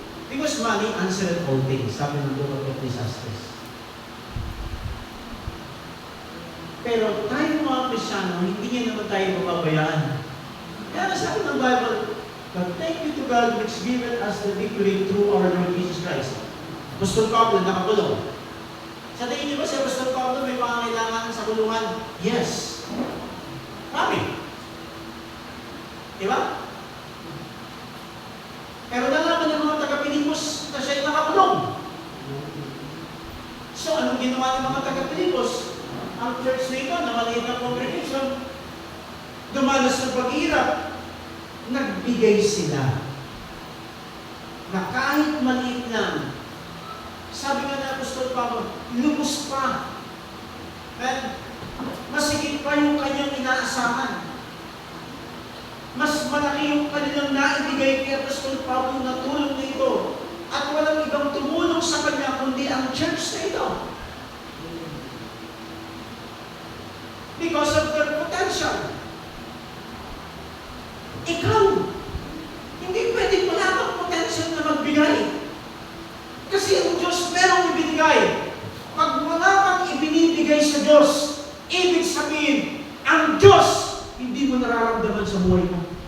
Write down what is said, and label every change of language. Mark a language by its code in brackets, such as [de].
[en] Because money answered all things, [tl] sabi ng [en] Book of Ecclesiastes. [tl] Pero tayo mga Kristyano, hindi niya naman tayo mababayaan. Kaya nasabi ng Bible, [en] but thank you to God which given us the victory through our Lord Jesus Christ. [tl] Apostol Pablo, nakakulong. Sa tingin niyo ba si Apostol Pablo may pangangailangan sa kulungan? Yes. Marami. Diba? Pero nalaman ng mga taga-Pilipos na siya'y nakakulong. So, anong ginawa ng mga taga-Pilipos? Ang church na ito, na maliit na congregation, dumanas ng paghirap, nagbigay sila. Na kahit maliit lang, sabi nga na Apostol Pablo, lubos pa. And masigit pa yung kanyang inaasahan. Mas malaki yung kanilang naibigay kay Apostol Pablo na tulong na ito. At walang ibang tumulong sa kanya kundi ang church na ito. [en] Because of their potential. [tl] Ikaw, hindi pwedeng wala kang potential na magbigay. Kasi ang Diyos merong ibinigay. nagbibigay sa Diyos, ibig sabihin, ang Diyos, hindi mo nararamdaman sa buhay mo.